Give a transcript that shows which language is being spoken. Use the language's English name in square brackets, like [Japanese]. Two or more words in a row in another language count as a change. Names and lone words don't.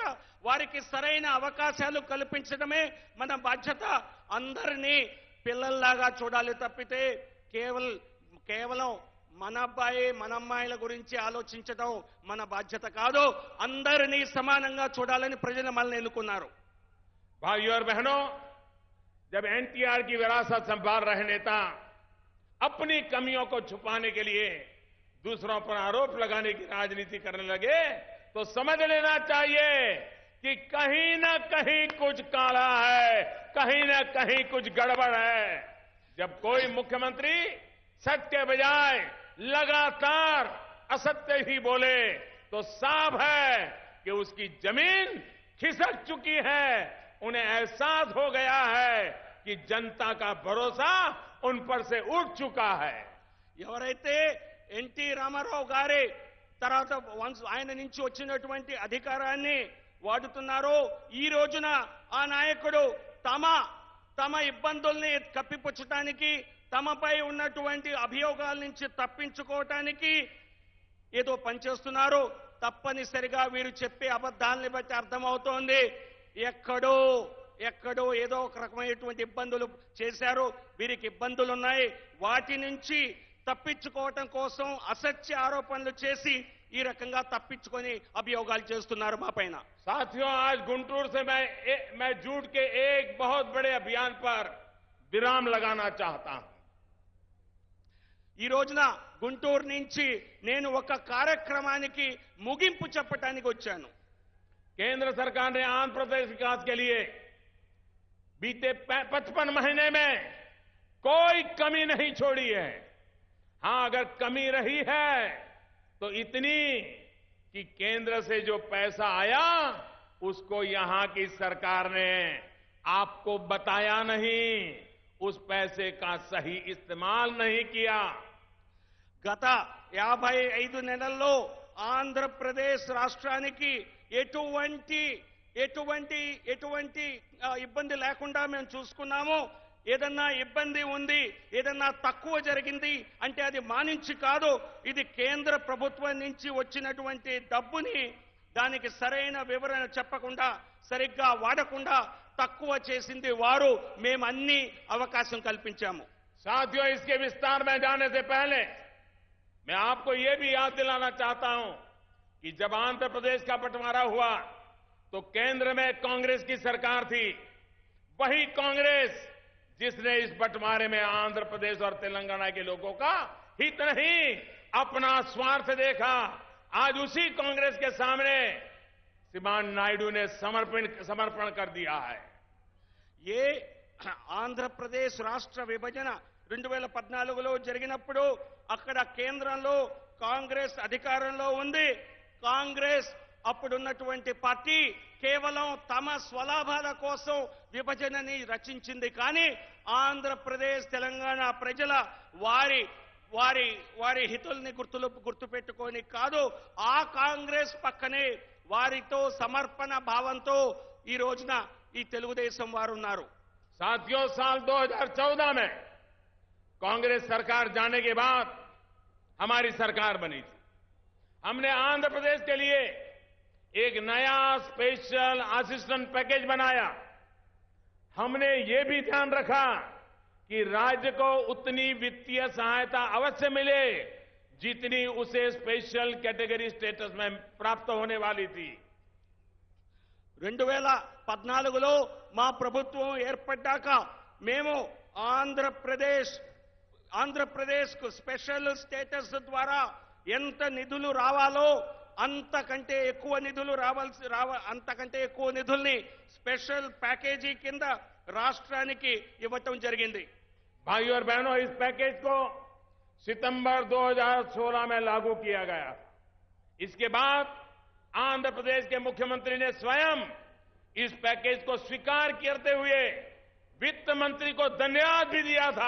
[Telugu] వారికి సరైన అవకాశాలు కల్పించడమే మన బాధ్యత. అందరినీ పిల్లల్లాగా చూడాలి తప్పితే కేవలం మన అబ్బాయి, మన అమ్మాయిల గురించి ఆలోచించడం మన బాధ్యత కాదు. అందరినీ సమానంగా చూడాలని ప్రజలు మనల్ని ఎన్నుకున్నారు. [Hindi] भाइयों और बहनों, जब एनटीआर की विरासत संभाल रहे नेता अपनी कमियों को छुपाने के लिए दूसरों पर आरोप लगाने की राजनीति करने लगे, तो समझ लेना चाहिए कि कहीं ना कहीं कुछ काला है, कहीं ना कहीं कुछ गड़बड़ है. जब कोई मुख्यमंत्री सच के बजाय लगातार असत्य ही बोले तो साफ है कि उसकी जमीन खिसक चुकी है. उन्हें एहसास हो गया है कि जनता का भरोसा उन पर से उठ चुका है. [Telugu] ఎవరైతే ఎన్టీ రామారావు గారి తర్వాత ఆయన నుంచి వచ్చినటువంటి అధికారాన్ని వాడుతున్నారో, ఈ రోజున ఆ నాయకుడు తమ ఇబ్బందుల్ని కప్పిపుచ్చడానికి, తమపై ఉన్నటువంటి అభియోగాల నుంచి తప్పించుకోవటానికి ఏదో పనిచేస్తున్నారు. తప్పనిసరిగా వీరు చెప్పే అబద్ధాలని బట్టి అర్థమవుతోంది, ఎక్కడో ఏదో ఒక రకమైనటువంటి ఇబ్బందులు చేశారు, వీరికి ఇబ్బందులు ఉన్నాయి. వాటి నుంచి తప్పించుకోవటం కోసం అసత్య ఆరోపణలు చేసి ఈ రకంగా తప్పించుకొని అభియోగాలు చేస్తున్నారు మా పైన. [Hindi] साथियों, आज गुंटूर से मैं झूठ के एक बहुत बड़े अभियान पर विराम लगाना चाहता हूं. [Telugu] ఈ రోజున గుంటూరు నుంచి నేను ఒక కార్యక్రమానికి ముగింపు చెప్పడానికి వచ్చాను. [Hindi] केंद्र सरकार ने आंध्र प्रदेश विकास के लिए बीते 55 महीने में कोई कमी नहीं छोड़ी है. हां, अगर कमी रही है तो इतनी कि कि केंद्र से जो पैसा आया उसको यहां की सरकार ने आपको बताया नहीं, उस पैसे का सही इस्तेमाल नहीं किया। [Telugu] గత 55 నెలల్లో ఆంధ్రప్రదేశ్ రాష్ట్రానికి ఎటువంటి ఇబ్బంది లేకుండా మేము చూసుకున్నాము. ఏదన్నా ఇబ్బంది ఉంది, ఏదన్నా తక్కువ జరిగింది అంటే అది మానించి కాదు, ఇది కేంద్ర ప్రభుత్వం నుంచి వచ్చినటువంటి డబ్బుని దానికి సరైన వివరణ చెప్పకుండా, సరిగ్గా వాడకుండా తక్కువ చేసింది వారు. మేము అన్ని అవకాశం కల్పించాము. [Hindi] साथियों, इसके विस्तार में जाने से पहले मैं आपको यह भी याद दिलाना चाहता हूं कि जब आंध्र प्रदेश का बंटवारा हुआ तो केंद्र में कांग्रेस की सरकार थी। वही कांग्रेस जिसने इस बंटवारे में आंध्र प्रदेश और तेलंगाना के लोगों का हित नहीं, अपना स्वार्थ देखा। आज उसी कांग्रेस के सामने श्रीमान नायडू ने समर्पण कर दिया है। [Telugu] ये ఆంధ్రప్రదేశ్ రాష్ట్ర విభజన 2014లో జరిగినప్పుడు అక్కడ కేంద్రంలో కాంగ్రెస్ అధికారంలో ఉంది. కాంగ్రెస్ అప్పుడున్నటువంటి పార్టీ కేవలం తమ స్వలాభాల కోసం విభజనని రచించింది. కానీ ఆంధ్రప్రదేశ్ తెలంగాణ ప్రజల వారి వారి వారి హితుల్ని గుర్తుపెట్టుకొని కాదు, ఆ కాంగ్రెస్ పక్కనే వారితో సమర్పణ భావంతో ఈ రోజున ఈ తెలుగుదేశం వారు ఉన్నారు. [Hindi] साथियों, साल 2014 में कांग्रेस सरकार जाने के बाद हमारी सरकार बनी थी। हमने आंध्र प्रदेश के लिए एक नया [English] special assistance package [Hindi] बनाया। हमने ये भी ध्यान रखा कि राज्य को उतनी वित्तीय सहायता अवश्य मिले जितनी उसे [English] special category status [Hindi] में प्राप्त होने वाली थी। [Telugu] 2014లో మా ప్రభుత్వం ఏర్పడ్డాక మేము ఆంధ్రప్రదేశ్ కు [English] special status [Telugu] ద్వారా ఎంత నిధులు రావాలో అంతకంటే ఎక్కువ నిధుల్ని [English] special package [Telugu] కింద రాష్ట్రానికి ఇవ్వటం జరిగింది. [Hindi] भाइयों और बहनों, इस पैकेज को सितंबर 2016 में लागू किया गया। इसके बाद आंध्र प्रदेश के मुख्यमंत्री ने स्वयं इस पैकेज को स्वीकार करते हुए वित्त मंत्री को धन्यवाद भी दिया था।